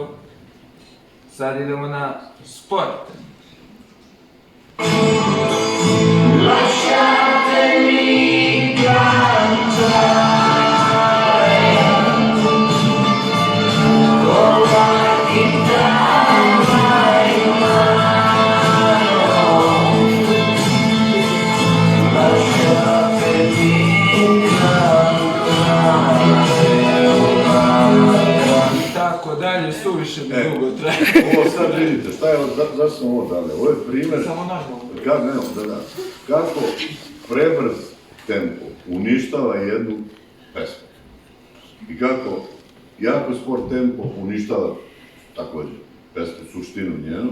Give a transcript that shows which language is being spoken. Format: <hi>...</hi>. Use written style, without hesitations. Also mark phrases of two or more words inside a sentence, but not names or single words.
<sr>Sad idemo na sport.</sr> <it>Lasciatemi cantare con la chitarra in mano. Lasciatemi cantare.</it> <sr>I tako dalje, suviše bi dugo traje. Ovo sad vidite, šta je, zašto sam ovo dali? Ovo je primjer kako prebrz tempo uništava jednu pesmu. I kako jako spor tempo uništava također pesmu, suštinu njenu.</sr>